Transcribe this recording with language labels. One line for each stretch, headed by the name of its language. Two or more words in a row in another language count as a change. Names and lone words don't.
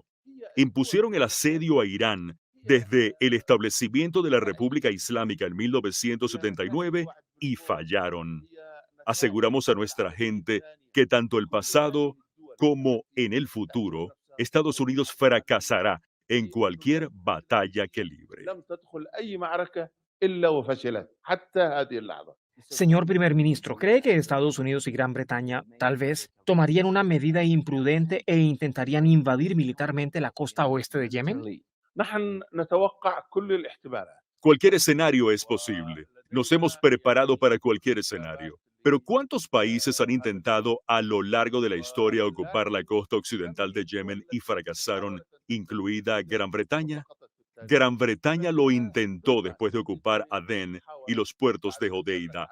Spanish: Impusieron el asedio a Irán desde el establecimiento de la República Islámica en 1979 y fallaron. Aseguramos a nuestra gente que tanto el pasado como en el futuro, Estados Unidos fracasará en cualquier batalla que libre.
Arabic: لم تدخل أي معركة إلا وفشلت حتى هذه اللحظة.
Spanish: Señor primer ministro, ¿cree que Estados Unidos y Gran Bretaña tal vez tomarían una medida imprudente e intentarían invadir militarmente la costa oeste de Yemen?
Arabic: نحن نتوقع كل الاحتمالات.
Spanish: Cualquier escenario es posible. Nos hemos preparado para cualquier escenario. Pero ¿cuántos países han intentado a lo largo de la historia ocupar la costa occidental de Yemen y fracasaron, incluida Gran Bretaña? Gran Bretaña lo intentó después de ocupar Adén y los puertos de Hodeida.